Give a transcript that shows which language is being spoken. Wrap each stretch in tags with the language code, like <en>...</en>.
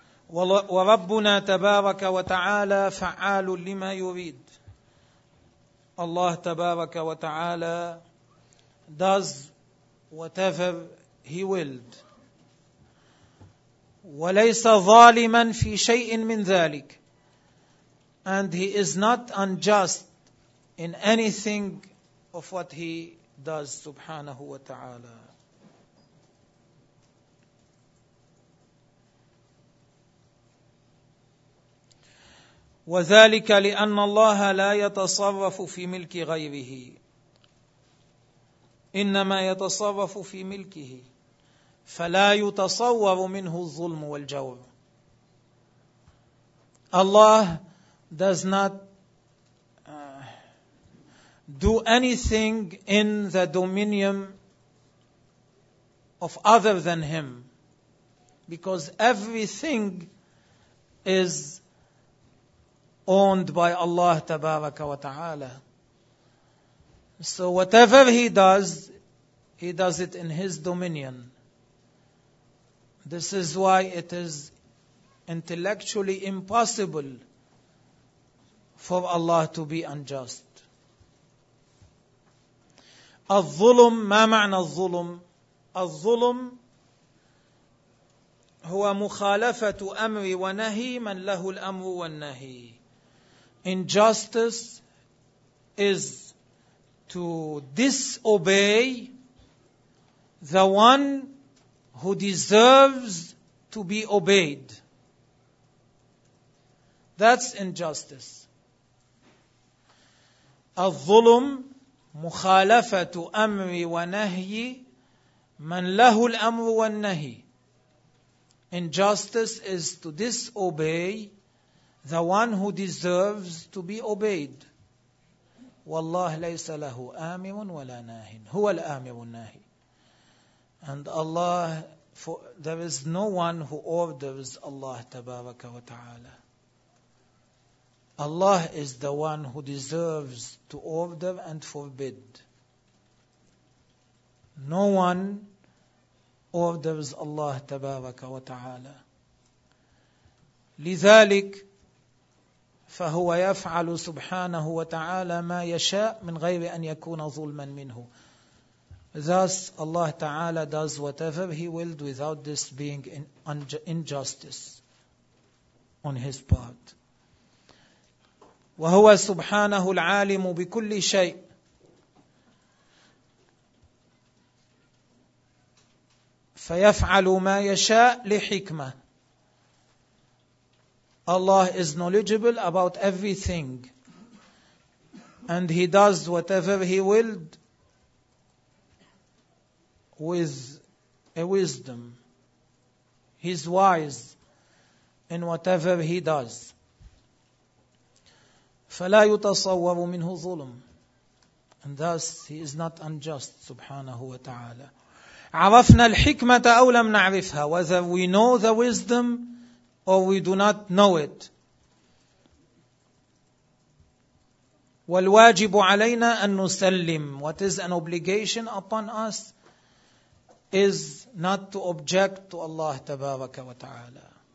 <ar>وربنا تبارك وتعالى فعال لما يريد.</ar> <en>Allah</en> <ar>تبارك وتعالى</ar> <en>does whatever he willed.</en> <ar>وليس ظالما في شيء من ذلك.</ar> <en>And he is not unjust in anything of what he does,</en> <ar>subhanahu wa ta'ala. وذلك لأن الله لا يتصرف في ملك غيره، إنما يتصرف في ملكه، فلا يتصور منه الظلم والجور.</ar> <en>الله does not do anything in the dominion of other than him, because everything is owned by Allah</en> <ar>tabaraka wa ta'ala.</ar> <en>So whatever he does it in his dominion. This is why it is intellectually impossible for Allah to be unjust.</en> <ar>الظلم، ما معنى الظلم؟ الظلم هو مخالفة أمر ونهي من له الأمر والنهي.</ar> <en>Injustice is to disobey the one who deserves to be obeyed. That's injustice.</en> <ar>الظلم مخالفة أمر ونهي من له الأمر والنهي.</ar> <en>Injustice is to disobey the one who deserves to be obeyed.</en> <ar>والله ليس له آمر ولا ناهي. هو الآمر الناهي.</ar> <en>And Allah, there is no one who orders Allah</en> <ar>تبارك وتعالى.</ar> <en>Allah is the one who deserves to order and forbid. No one orders Allah</en> <ar>تبارك وتعالى. لذلك فهو يفعل سبحانه وتعالى ما يشاء من غير أن يكون ظلما منه.</ar> <en>Thus Allah</en> <ar>تعالى</ar> <en>does whatever he willed without this being injustice on his part.</en> <ar>وهو سبحانه العالم بكل شيء. فيفعل ما يشاء لحكمة.</ar> <en>Allah is knowledgeable about everything. And he does whatever he willed with a wisdom. He's wise in whatever he does.</en> <ar>فلا يتصور منه ظلم.</ar> <en>And thus he is not unjust</en> <ar>سبحانه وتعالى. عرفنا الحكمة أو لم نعرفها.</ar> <en>Whether we know the wisdom or we do not know it.</en> <ar>والواجب علينا أن نسلم.</ar> <en>What is an obligation upon us is not to object to Allah</en> <ar>تبارك وتعالى.</ar>